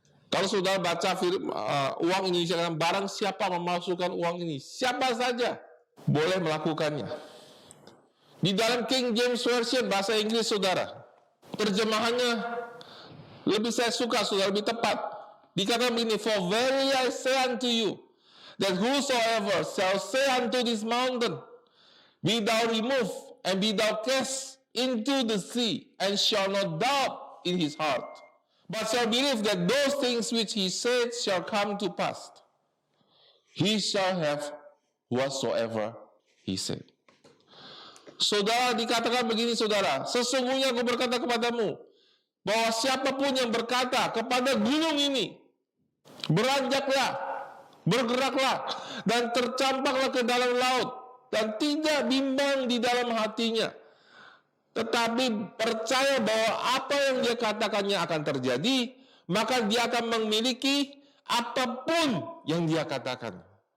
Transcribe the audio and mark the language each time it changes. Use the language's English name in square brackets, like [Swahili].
[Indonesian] Kalau saudara baca uang Indonesia, barang siapa memalsukan uang ini, siapa saja boleh melakukannya. Di dalam King James Version bahasa Inggris, saudara, terjemahannya lebih saya suka, saudara, lebih tepat. [English] Dikatakan begini, for verily I say unto you, that whosoever shall say unto this mountain, be thou removed, and be thou cast into the sea, and shall not doubt in his heart, but shall believe that those things which he said shall come to pass, he shall have whatsoever he said. [Indonesian] Saudara, dikatakan begini, saudara, sesungguhnya aku berkata kepadamu, bahwa siapapun yang berkata kepada gunung ini, beranjaklah, bergeraklah, dan tercampaklah ke dalam laut, dan tidak bimbang di dalam hatinya, tetapi percaya bahwa apa yang dia katakannya akan terjadi, maka dia akan memiliki apapun yang dia katakan.